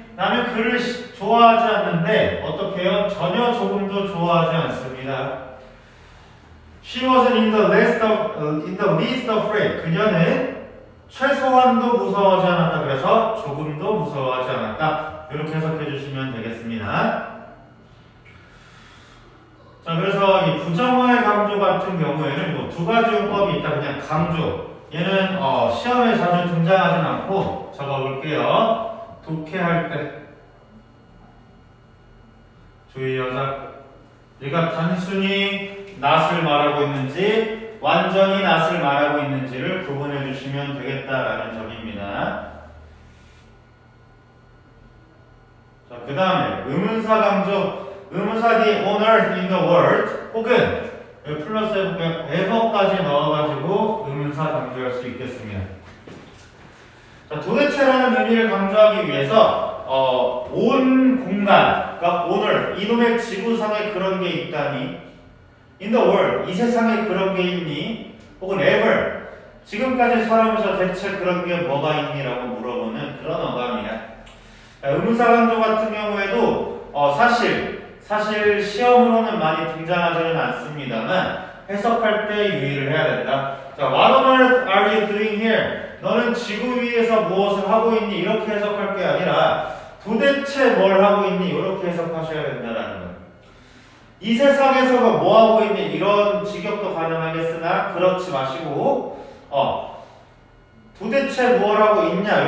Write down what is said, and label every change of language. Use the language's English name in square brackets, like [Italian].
[Korean] 나는 그를 좋아하지 않는데 어떻게 해요? 전혀 조금도 좋아하지 않습니다. [English] She wasn't in the least afraid. [Korean] 그녀는 최소한도 무서워하지 않았다. 그래서 조금도 무서워하지 않았다. 이렇게 해석해 주시면 되겠습니다. 자, 그래서 이 부정어의 강조 같은 경우에는 뭐 두 가지 용법이 있다. 그냥 강조. 얘는 시험에 자주 등장하진 않고 적어볼게요. 독해할 때 주의하자. 얘가 단순히 not을 말하고 있는지 완전히 not을 말하고 있는지를 구분해 주시면 되겠다라는 점입니다. 자, 그 다음에 의문사 강조. 의문사 the on earth in the world 혹은 플러스 해볼게요. ever까지 넣어가지고 의문사 강조할 수 있겠습니다. 자, 도대체라는 의미를 강조하기 위해서 온 공간, 그러니까 오늘 이놈의 지구상에 그런 게 있다니, in the world 이 세상에 그런 게 있니, 혹은 ever 지금까지 살아오면서 대체 그런 게 뭐가 있니라고 물어보는 그런 어감이야. 의문사 강조 같은 경우에도 사실 시험으로는 많이 등장하지는 않습니다만 해석할 때 유의를 해야 된다. [English] 자, What on earth are you doing here? [Korean] 너는 지구 위에서 무엇을 하고 있니? 이렇게 해석할 게 아니라 도대체 뭘 하고 있니? 이렇게 해석하셔야 된다는 거예요. 이 세상에서가 뭐 하고 있니? 이런 직역도 가능하겠으나 그렇지 마시고 도대체 뭘 하고 있냐?